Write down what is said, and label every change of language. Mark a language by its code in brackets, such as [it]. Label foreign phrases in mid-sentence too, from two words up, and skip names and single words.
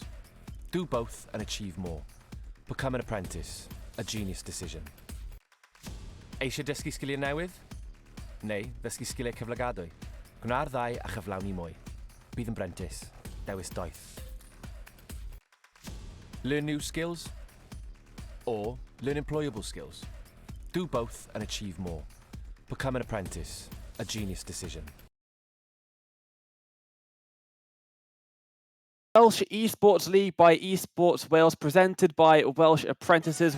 [en] Do both and achieve more. Become an apprentice, a genius decision. [cy] Eisiau dysgu sgiliau newydd? Neu ddysgu sgiliau cyflogadwy? Gwna'r ddau a chyflawni mwy. Bydd yn brentis, dewis doeth. [en] Learn new skills or learn employable skills. Do both and achieve more. Become an apprentice, a genius decision. Welsh Esports League by EsportsWales, presented by Welsh Apprentices.